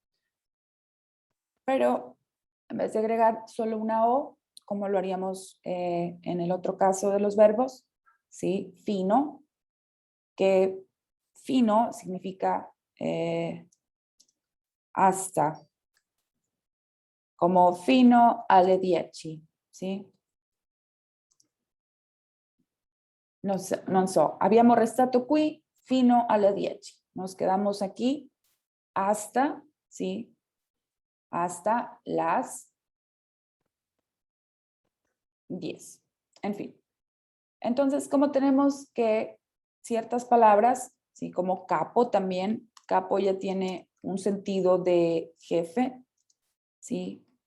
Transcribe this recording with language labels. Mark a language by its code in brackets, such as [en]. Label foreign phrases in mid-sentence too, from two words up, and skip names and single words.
[es] Pero en vez de agregar solo una O, como lo haríamos en el otro caso de los verbos, ¿sí? Fino, que fino significa hasta, como [it] fino alle [es] 10, ¿sí? [it] non so, abbiamo restato qui fino alle 10. [es] Nos quedamos aquí hasta, ¿sí? Hasta las 10. En fin. Entonces, como tenemos que ciertas palabras, ¿sí? Como capo también, capo ya tiene un sentido de jefe, ¿sí?